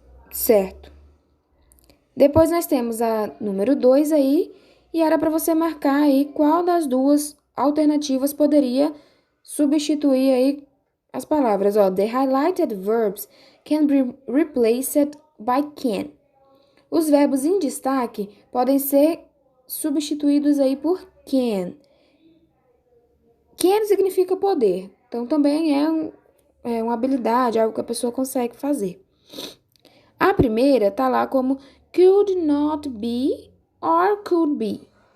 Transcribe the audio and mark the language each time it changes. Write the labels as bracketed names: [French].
[Portuguese] Certo. Depois nós temos a número 2 aí, e era para você marcar aí qual das duas alternativas poderia substituir aí as palavras. [English] Ó, the highlighted verbs can be replaced by can. [Portuguese] Os verbos em destaque podem ser substituídos aí por can. Can significa poder, então também é uma habilidade, algo que a pessoa consegue fazer. A primeira tá lá como [English] could not be or could be.